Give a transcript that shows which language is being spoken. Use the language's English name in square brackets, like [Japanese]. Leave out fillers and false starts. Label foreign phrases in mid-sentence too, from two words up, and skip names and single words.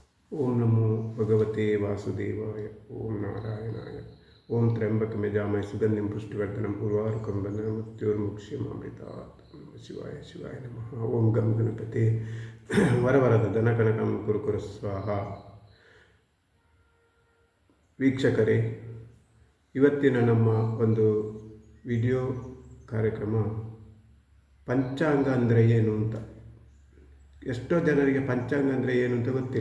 [Sanskrit] ಓಂ ನಮೋ ಭಗವತೆ ವಾಸುದೇವಾಯ. ಓಂ ನಾರಾಯಣಾಯ. ಓಂ ತ್ರ್ಯಂಬಕಂ ಯಜಾಮಹೇ ಸುಗಂಧಿಂ ಪುಷ್ಟಿವರ್ಧನಂ ಉರ್ವಾರುಕಂ ಬಂಧನಂ ಮೃತ್ಯೋರ್ಮುಕ್ಷಯಮಾಮೃತಾತ್. ಶಿವಾಯ ಶಿವಾಯ ನಮಃ. ಓಂ ಗಂ ಗಣಪತೆ ವರವರದ ಧನಕನಕಂ ಕುರುಕುರು ಸ್ವಾಹ. [Kannada] ವೀಕ್ಷಕರೇ, ಇವತ್ತಿನ ನಮ್ಮ ಒಂದು ವಿಡಿಯೋ ಕಾರ್ಯಕ್ರಮ ಪಂಚಾಂಗ ಅಂದರೆ ಏನು ಅಂತ. ಎಷ್ಟೋ ಜನರಿಗೆ ಪಂಚಾಂಗ ಅಂದರೆ ಏನು ಅಂತ ಗೊತ್ತಿಲ್ಲ.